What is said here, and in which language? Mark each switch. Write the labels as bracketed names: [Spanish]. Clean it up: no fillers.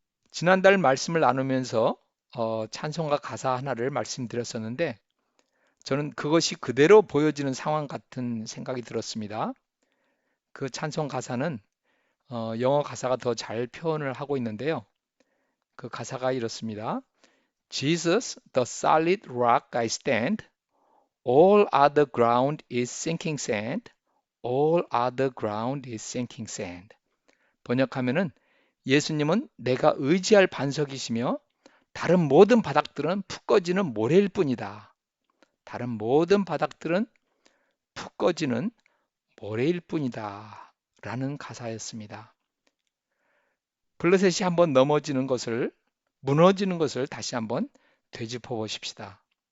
[Korean] 지난달 말씀을 나누면서 찬송가 가사 하나를 말씀드렸었는데 저는 그것이 그대로 보여지는 상황 같은 생각이 들었습니다. 그 찬송 가사는 영어 가사가 더 잘 표현을 하고 있는데요. 그 가사가 이렇습니다. [English] Jesus, the solid rock I stand, all other ground is sinking sand, all other ground is sinking sand. [Korean] 번역하면은 예수님은 내가 의지할 반석이시며 다른 모든 바닥들은 푹 꺼지는 모래일 뿐이다. 다른 모든 바닥들은 푹 꺼지는 모래일 뿐이다. 라는 가사였습니다. 블레셋이 한번 무너지는 것을 다시 한번 되짚어 보십시다.